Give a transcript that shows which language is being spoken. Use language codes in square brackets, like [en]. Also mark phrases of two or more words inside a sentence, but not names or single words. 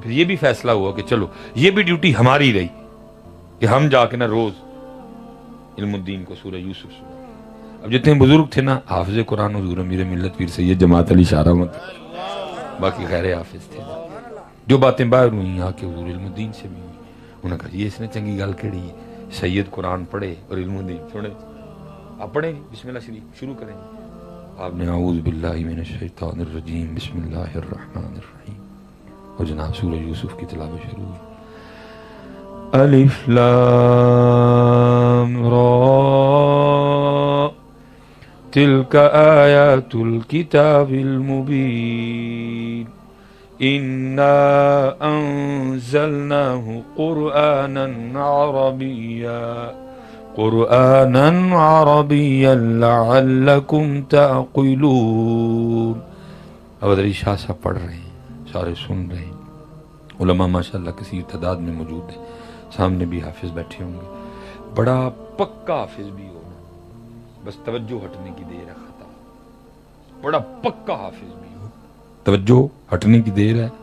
[ur] پھر یہ بھی فیصلہ ہوا کہ چلو یہ بھی ڈیوٹی ہماری رہی کہ ہم جا کے نا روز علم الدین کو سورہ یوسف سنا. اب جتنے بزرگ تھے نا، حافظ قرآن حضور امیر ملت پیر سید جماعت علی شاہ رحمت، باقی غیر حافظ تھے. جو باتیں باہر ہوئیں آ کے حضور علم الدین سے بھی ہوئی. انہوں نے کہا یہ اس نے [pa] چنگی گل کہڑی ہے، [ur] سید قرآن پڑھے اور علم الدین سنے. آپ پڑھیں گے [ar] بسم اللہ [ur] شریف شروع کریں گے. آپ نے [ar] اعوذ باللہ من الشیطان الرجیم بسم اللہ الرحمن الرحیم، [ur] اور جناب سورہ یوسف کی تلاوت شروع ہوئی. [ar] الف لام را تلک آیات الکتاب المبین انا انزلناه قرآنا عربیا لعلکم تعقلون. [ur] ابدری شاہ صاحب پڑھ رہے ہیں، سارے سن رہے ہیں. علماء ماشاءاللہ کثیر تعداد میں موجود ہیں، سامنے بھی حافظ بیٹھے ہوں گے. بڑا پکا حافظ بھی ہونا، بس توجہ ہٹنے کی دیر ہے خطا. بڑا پکا حافظ بھی ہو، توجہ ہٹنے کی دیر ہے.